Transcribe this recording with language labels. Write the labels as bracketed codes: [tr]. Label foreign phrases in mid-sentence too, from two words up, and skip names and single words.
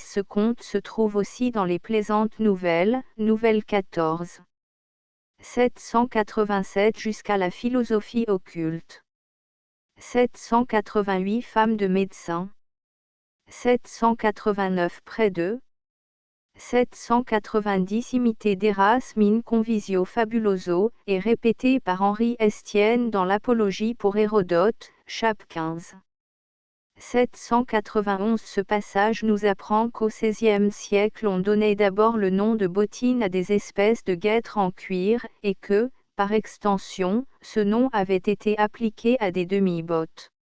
[fr] Ce conte se trouve aussi dans les plaisantes nouvelles, nouvelle 14. 787. Jusqu'à la philosophie occulte. 788. Femme de médecin. 789. Près de. 790. Imité d'Erasme [la] in Convisio Fabuloso, [fr] et répété par Henri Estienne dans l'Apologie pour Hérodote, chap 15. 791. Ce passage nous apprend qu'au XVIe siècle on donnait d'abord le nom de bottines à des espèces de guêtres en cuir, et que, par extension, ce nom avait été appliqué à des demi-bottes.